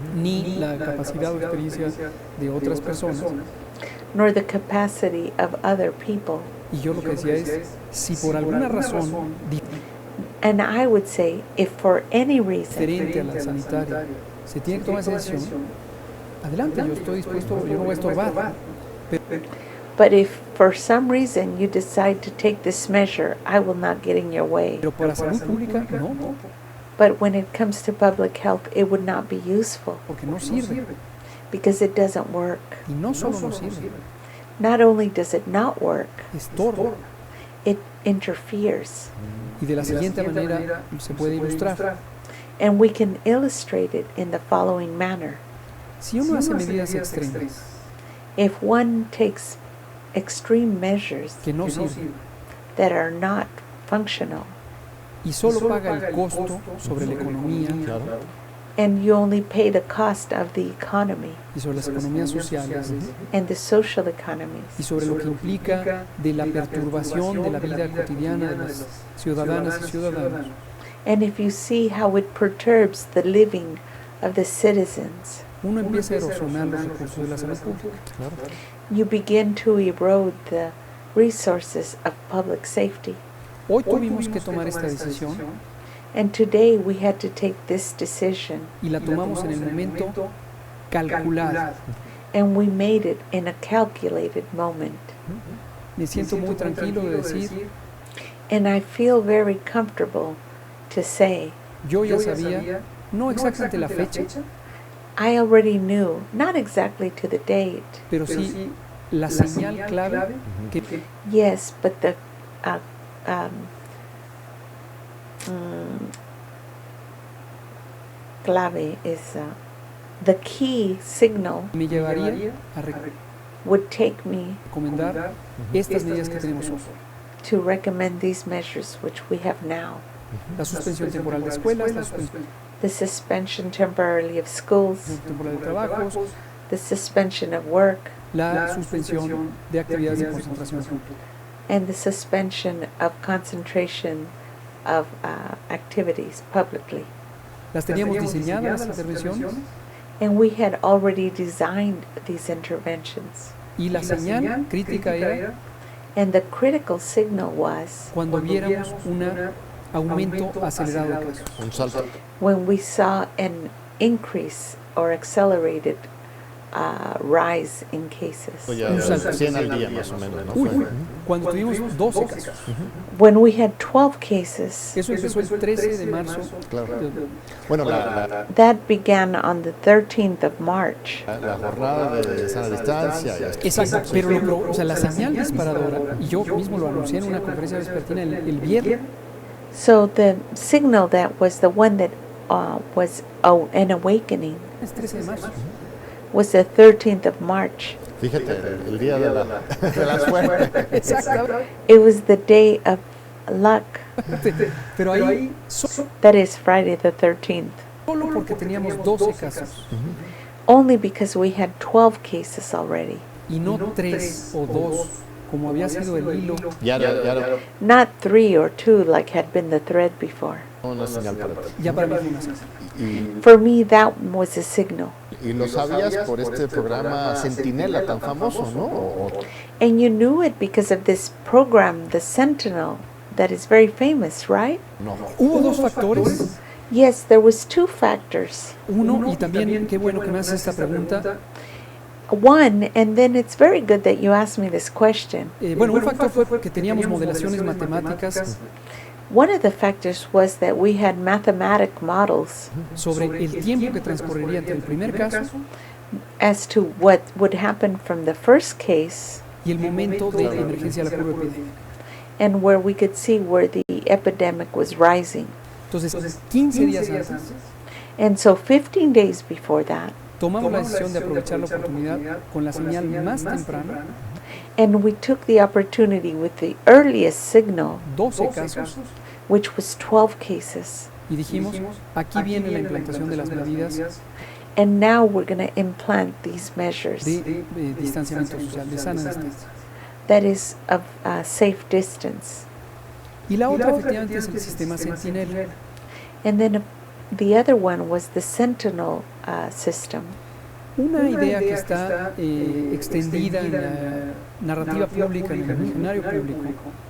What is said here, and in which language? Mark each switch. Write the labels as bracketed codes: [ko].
[es] ni la capacidad o experiencia de otras personas. [en] nor the capacity of other people. [es] Y yo lo que decía es, si por alguna razón [en] And I would say, if for any reason [es] diferente a la sanitaria se tiene que tomar esa decisión, adelante, yo estoy dispuesto, yo no voy a estorbar. [en] But if for some reason you decide to take this measure, I will not get in your way. [es] Pero para salud pública, no, [en] But when it comes to public health, it would not be useful [es] porque no sirve. [en] because it doesn't work. [es] Y no solo no sirve, [en] Not only does it not work, [es] estorba. [en] it interferes. [es] Y de la siguiente manera se puede ilustrar. [en] And we can illustrate it in the following manner. [es] Si uno hace medidas extremas [en] If one takes extreme measures [es] que no sirven [en] that are not functional, [es] y solo paga el costo sobre la economía Claro. [en] and you only pay the cost of the economy [es] y sobre las economías sociales [en] and the social economies, [es] y sobre lo que implica de la perturbación de la vida cotidiana de las ciudadanas y ciudadanos, [en] and if you see how it perturbs the living of the citizens, [es] uno empieza a erosionar los recursos de la salud pública. Claro. [en] you begin to erode the resources of public safety. [es] Hoy tuvimos que tomar esta decisión [en] And today we had to take this decision, [es] y la tomamos en el momento calculado. [en] and we made it in a calculated moment. [es] Me siento muy tranquilo de decir, [en] And I feel very comfortable to say, [es] yo ya sabía, no exactamente la fecha, [en] I already knew, not exactly to the date, [es] pero sí la señal clave que [en] yes, but the um, clave is the key signal [es] me llevaría a [en] would take me [es] recomendar estas medidas que tenemos hoy. [en] to recommend these measures which we have now. [es] La suspensión temporal de escuelas, la suspensión [en] The suspension temporarily of schools, [es] temporal de trabajos, [en] the suspension of work, [es] la suspensión de actividades de concentración. [en] and the suspension of concentration of activities publicly. [es] Las teníamos diseñadas las intervenciones [en] And we had already designed these interventions. [es] y la señal crítica era [en] And the critical signal was [es] cuando viéramos un aumento acelerado de casos. Un salto. [en] when we saw an increase or accelerated rise in cases. [es] O ya Un salto. 100 al día más o menos, ¿no? Uy, Fue. cuando tuvimos 12 casos. [en] When we had 12 cases, [es] Eso empezó el 13 de marzo. Claro. Bueno, [en] that began on the 13th of March. [es] la jornada de sana distancia. y Exacto, pero o sea, la señal disparadora, y yo mismo lo anuncié en una conferencia vespertina el viernes, [en] So the signal that was the one that was an awakening [es] es 13 de marzo. [en] was the 13th of March. [es] Fíjate, el día de la suerte. Exacto. [en] It was the day of luck. [es] Pero ahí, [en] That is Friday the 13th. [es] solo porque teníamos 12 casos [en] Only because we had 12 cases already. [es] y no 3 o 2, como había sido el hilo. Ya era [en] Not 3 or 2 like had been the thread before. [es] una señal para ti. Ya para mí fue una señal. [en] For me, that was a signal. [es] Y lo sabías por este programa Centinela tan famoso, ¿no? [en] And you knew it because of this program, the Sentinel, that is very famous, right? [es] No. Hubo dos factores. [en] Yes, there was 2 factors. [es] Uno, y también qué bueno que me haces esta pregunta. [en] One, and then it's very good that you asked me this question. [es] Bueno, un factor fue que teníamos modelaciones matemáticas [en] One of the factors was that we had mathematic models [es] sobre el tiempo que transcurriría entre el primer caso [en] as to what would happen from the first case [es] y el momento de emergencia de la curva epidémica. [en] and where we could see where the epidemic was rising. [es] Entonces, 15 días antes, [en] And so 15 days before that, [es] tomamos la decisión de aprovechar la oportunidad con la señal más temprana, [en] and we took the opportunity with the earliest signal, [es] 12 casos, [en] which was 12 cases. [es] y dijimos, aquí viene la implantación de las medidas [en] And now we're going to implant these measures [es] de distanciamiento social, de sana distancia. [en] that is of safe distance. [es] Y la otra efectivamente es el sistema Sentinel. [en] And then the other one was the Sentinel system. [es] Una idea que está extendida en la narrativa pública, en el imaginario público,